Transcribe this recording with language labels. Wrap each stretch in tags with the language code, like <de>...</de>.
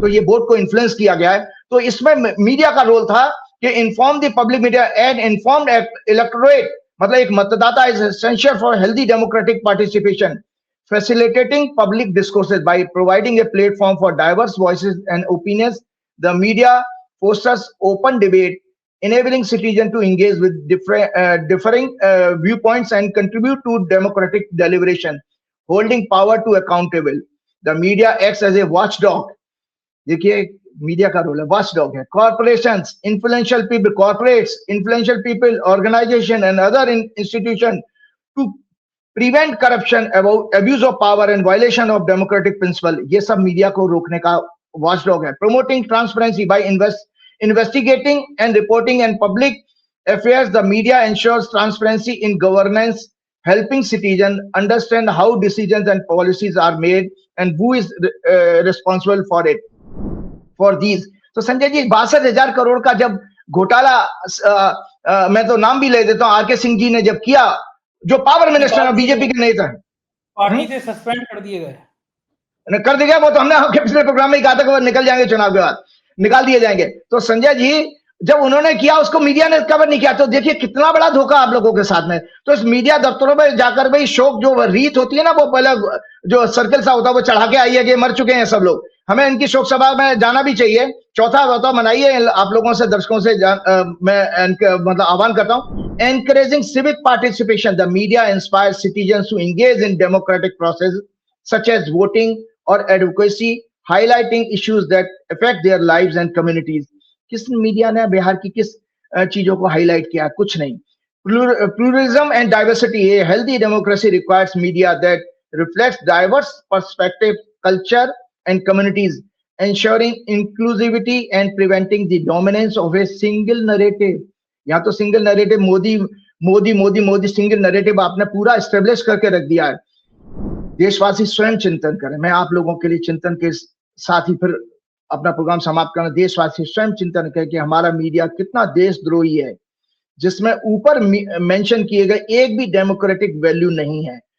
<hi>तो ये वोट को इन्फ्लुएंस किया गया है। तो इसमें मीडिया का रोल था कि</hi> <en>inform the public media and informed electorate,</en> <hi>मतलब एक</hi> <en>मतदाता is essential for healthy democratic participation, facilitating public discourses by providing a platform for diverse voices and opinions. The media fosters open debate, enabling citizens to engage with differing viewpoints and contribute to democratic deliberation, holding power to accountable. The media acts as a watchdog.</en> <hi>देखिए media का role है, watchdog है.</hi> <en>Corporations, influential people, corporates, influential people, organization and other institutions to prevent corruption, about abuse of power and violation of democratic principle.</en> <hi>ये सब media को रोकने का watchdog है.</hi> <en>Promoting transparency by investigating and reporting and public affairs. The media ensures transparency in governance, helping citizens understand how decisions and policies are made and who is responsible for it, for these.</en> <hi>तो संजय जी 62,000 करोड़ का जब घोटाला, मैं तो नाम भी ले देता हूं, आर.के. सिंह जी ने जब किया, जो पावर मिनिस्टर बीजेपी के नेता है, पार्टी से सस्पेंड कर दिए गए, कर दिया। वो तो हमने आपके पिछले प्रोग्राम में कहा था कि वो निकल जाएंगे, चुनाव के बाद निकाल दिए जाएंगे। तो संजय जी जब उन्होंने किया, उसको मीडिया ने कवर नहीं किया। तो देखिए कितना बड़ा धोखा आप लोगों के साथ में। तो इस मीडिया दफ्तरों में जाकर भाई शोक जो रीत होती है ना, वो पहले जो सर्कल सा होता है वो चढ़ा के आइए कि मर चुके हैं सब लोग, हमें इनकी शोक सभा में जाना भी चाहिए। चौथा वोता मनाइए। आप लोगों से, दर्शकों से मैं मतलब आह्वान करता हूं।</hi> <en>Encouraging civic participation, the media inspires citizens to engage in democratic processes such as voting or advocacy, highlighting issues that affect their lives and communities.</en> <hi>किस मीडिया ने बिहार की किस चीजों को हाईलाइट किया? कुछ नहीं।</hi> <en>Pluralism and diversity. A healthy democracy requires media that reflects diverse perspective, culture and communities, ensuring inclusivity and preventing the dominance of a single narrative.</en> <hi>यहाँ तो single narrative, Modi Modi Modi Modi single narrative आपने पूरा एस्टेब्लिश करके रख दिया है। देशवासी स्वयं चिंतन करें। मैं आप लोगों के लिए चिंतन के साथ ही फिर अपना प्रोग्राम समाप्त करना। देशवासी स्वयं चिंतन करें कि हमारा मीडिया कितना देशद्रोही है, जिसमें ऊपर मेंशन किए गए एक भी डेमोक्रेटिक वैल्यू नहीं है।</hi>